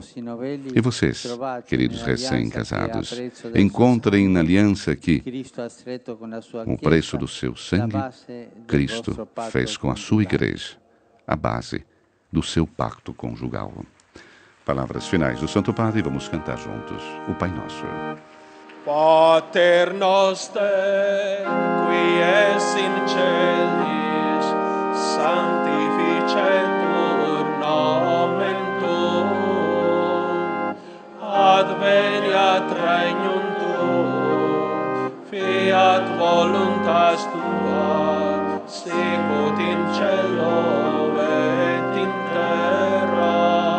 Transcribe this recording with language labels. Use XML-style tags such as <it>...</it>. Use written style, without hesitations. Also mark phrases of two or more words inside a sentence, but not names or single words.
<pt>E vocês, queridos recém-casados, encontrem na aliança que, com o preço do seu sangue, Cristo fez com a sua igreja, a base do seu pacto conjugal. Palavras finais do Santo Padre, vamos cantar juntos o Pai Nosso.</pt> <la>Pater noster, qui es in celis, sanctificetur nomen tuum, adveniat regnum tuum, fiat voluntas tua, sicut in cielo et in terra.</la>